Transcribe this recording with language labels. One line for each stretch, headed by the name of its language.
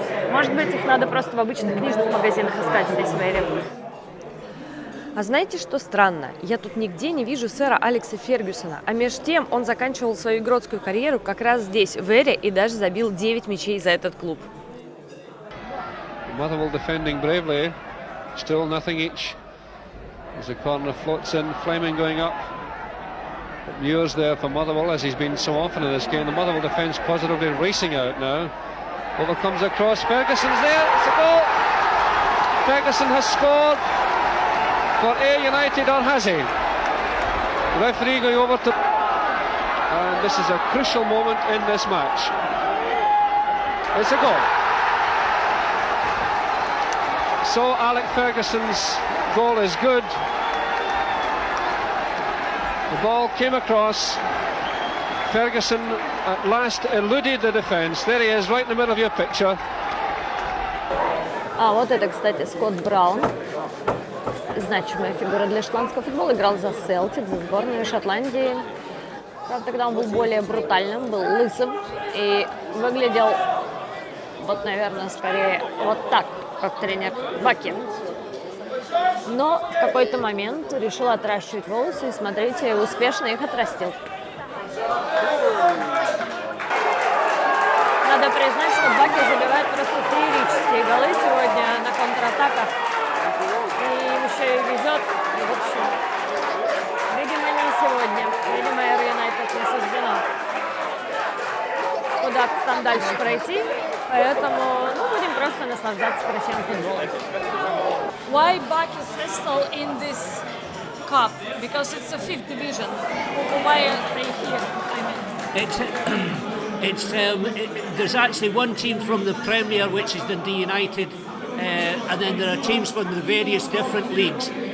Russian: Может быть, их надо просто в обычных книжных магазинах искать здесь в Эре. А знаете, что странно? Я тут нигде не вижу сэра Алекса Фергюсона, а между тем он заканчивал свою игротскую карьеру как раз здесь, в Эре, и даже забил 9 мячей за этот клуб.
English: Motherwell defending bravely, still nothing each. As the corner floats in, Fleming going up. Muir's there for Motherwell, as he's been so often in this game. The Motherwell defence positively racing out now. Over comes a cross, Ferguson's there, it's a goal! Ferguson has scored for Ayr United, or has he? The referee going over to... And this is a crucial moment in this match. It's a goal. So Alec Ferguson's goal is good. The ball came across. Ferguson at last eluded the defence. There he is, right in the middle of your picture.
Russian: А вот это, кстати, Скотт Браун. Значимая фигура для шотландского футбола. Играл за Селтик, за сборную Шотландии. Правда, тогда он был более брутальным, был лысым и выглядел, вот, наверное, скорее вот так, как тренер Баки. Но в какой-то момент решил отращивать волосы, и, смотрите, успешно их отрастил. Надо признать, что Баки забивает просто феерические голы сегодня на контратаках. И им еще и везет. И, в общем, видимо, не сегодня. Видимо, Эйр Юнайтед не суждено куда-то там дальше пройти. Поэтому будем просто наслаждаться красивым футболом.
English: Why Bakis Hestal in this cup? Because it's a fifth division. Why are they here? There's actually one team from the Premier, which is Dundee United, and then there are teams from the various different leagues.